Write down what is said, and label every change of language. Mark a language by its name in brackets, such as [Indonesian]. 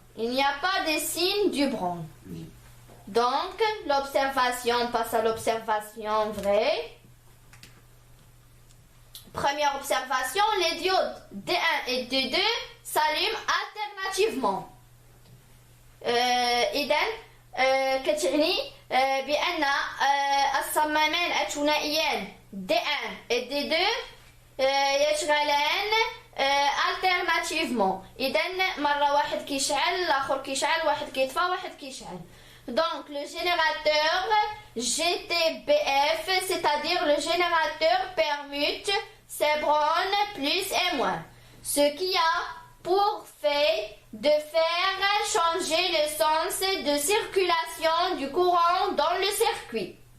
[French] Il n'y a pas de signe du bron. Donc, l'observation passe à l'observation vraie. Première observation, les diodes D1 et D2 s'allument alternativement. [Arabic] إذن كتعني بأن الصمامان الثنائيان D1 et D2 يشغلان alternativement. إذن مرة واحد كيشعل الآخر كيشعل واحد كيطفى واحد كيشعل. [French] Donc le générateur GTBF, c'est-à-dire le générateur permute ces bornes plus et moins, ce qui a pour fait de faire changer le sens de circulation du courant dans le circuit.